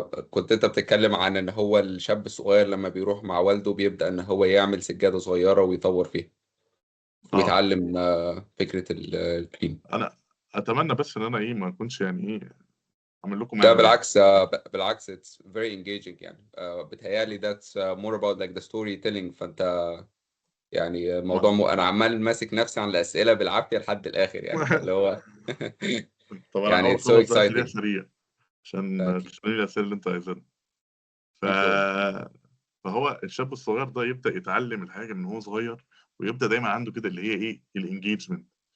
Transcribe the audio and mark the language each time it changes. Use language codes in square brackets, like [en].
[ar] كنت انت بتتكلم عن ان هو الشاب الصغير لما بيروح مع والده بيبدأ ان هو يعمل سجادة صغيرة ويطور فيها اه ويتعلم فكرة الكلين. انا اتمنى بس ان انا ايه ما اكونش يعني ايه اعمل لكم لا ملل يعني. بالعكس، بالعكس [en] it's very engaging [ar] يعني. بتهيالي [en] that's more about like the storytelling. [ar] فانت يعني موضوع ما... انا عمال ماسك نفسي عن الأسئلة بالعافية لحد الآخر يعني، فاللي هو طب انا يعني [en] it's so [ar] اخلص بقى سريع سريع عشان [en] keep [ar] تسألني الاسئله اللي انت عايزها. ف... [en] keep going. [ar] فهو الشاب الصغير ده يبدا يتعلم الحاجه من هو صغير، ويبدا دايما عنده كده اللي هي ايه الانجيجمنت.